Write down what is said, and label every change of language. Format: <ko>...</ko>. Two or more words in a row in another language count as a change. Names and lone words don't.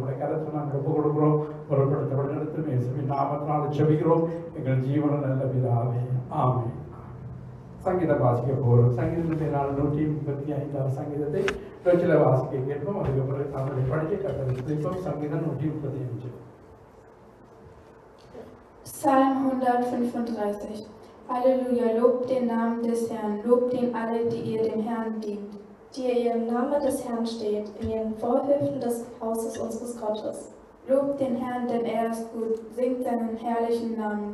<ta>உடைய கருத்தை நாங்கள் ஒப்புக் கொடுக்கிறோம். பொருட்படுத்த வழிநடத்தும் இயேசுவின் நாமத்தினால் ஜெபிக்கிறோம் எங்கள் ஜீவன நல்ல பிதாவே, ஆமென். சங்கீதம் வாசிக்க போகிறோம். சங்கீதத்தை 135 சங்கீதத்தை பேச்சில் வாசிக்க கேட்போம். அதுக்கு பிறகு தமிழை படிக்க கற்றுப்போம். சங்கீதம் 135.</ta> <de>Psalm 135. Halleluja, lobt den Namen des Herrn, lobt ihn alle, die ihr dem Herrn dient, die ihr im Namen des Herrn steht, in ihren Vorhöfen des Hauses unseres Gottes. Lobt den Herrn, denn er ist gut, singt seinen herrlichen Namen.</de>